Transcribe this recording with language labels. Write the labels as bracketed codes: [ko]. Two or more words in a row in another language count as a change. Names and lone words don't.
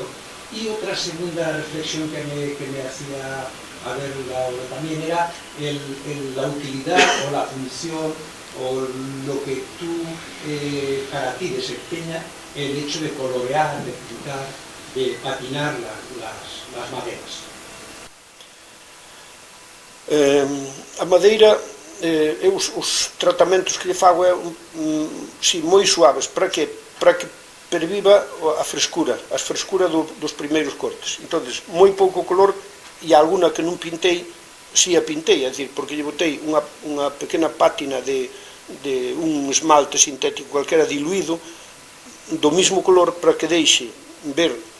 [es] Y otra segunda reflexión que me hacía a ver también era la utilidad o la función o lo que tú, para ti desempeña el hecho de colorear, de pintar, de patinar las maderas. [gl] A madeira, os tratamentos que lle fago é moi suaves. Para que? para que perviva a frescura, a frescura dos primeiros cortes. Entón, moi pouco color, e alguna que non pintei, si a pintei, é dicir, porque lle botei unha pequena pátina de un esmalte sintético calquera diluído do mismo color para que deixe ver